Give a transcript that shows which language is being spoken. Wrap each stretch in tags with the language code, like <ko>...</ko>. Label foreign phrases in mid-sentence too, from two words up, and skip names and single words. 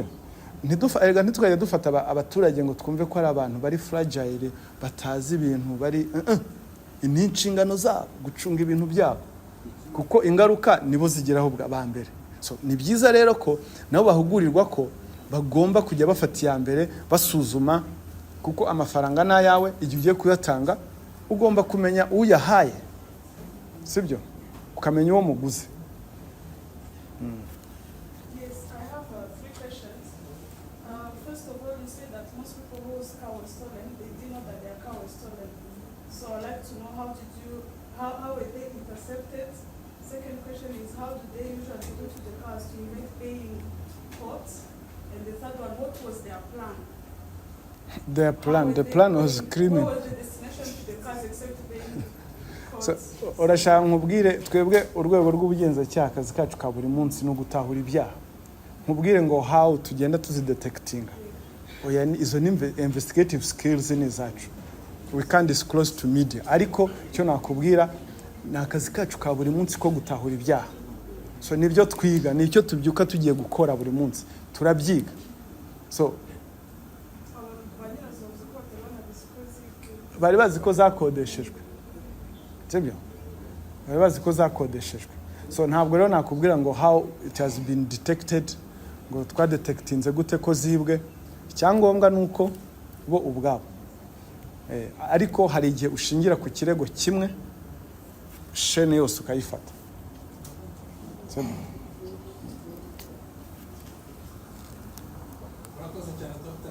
<rw>Ntitwajya dufata abaturage ngo twumve ko ari abantu bari fragile, batazi ibintu, bari ni inshingano zabo gucunga ibintu byabo, kuko ingaruka nibo zigeraho bwa mbere. So ni byiza rero ko nabo bahugurirwa ko bagomba kujya bafata iya mbere basuzuma, kuko amafaranga n'ayawe igihe ugiye kuyatanga ugomba kumenya uyahaye. Sibyo? Ukamenya uwo muguze.</rw> <en>Yes, I have 3 questions. First of all, you said that most people whose car was stolen, they did not know that their car was stolen. So I'd like to know how were they intercepted? Second question is, how do they usually go to the cars to make paying courts? And the third one, what was their plan? The plan was criminal. What was the destination to the cars except paying courts?</en> <rw>So urashaka nkubwire, twebwe urwego rw'ubugenzacyaha akazi kacu ka buri munsi no gutahura ibyaha. Nkubwire ngo how tugenda tuzidetectinga. Oya, izo ni</rw> <en>investigative skills</en> <rw>ni zacu.</rw> <en>We can't disclose to media.</en> <rw>Ariko cyo nakubwira ni akazi kacu ka buri munsi ko gutahura ibyaha. so nibyo twiga, nicyo tubyuka tugiye gukora buri munsi, turabyiga. So bari bazi ko zakodeshejwe, sibyo? Bari bazi ko zakodeshejwe. So ntabwo rero nakubwira ngo</rw> <en>how it has been detected,</en> <rw>ngo twadetectinze gute ko zibwe. Icyangombwa nuko bo ubwabo ariko hari igihe ushingira ku kirego kimwe shene yose ukayifata. Urakoze cyane Dr.</rw>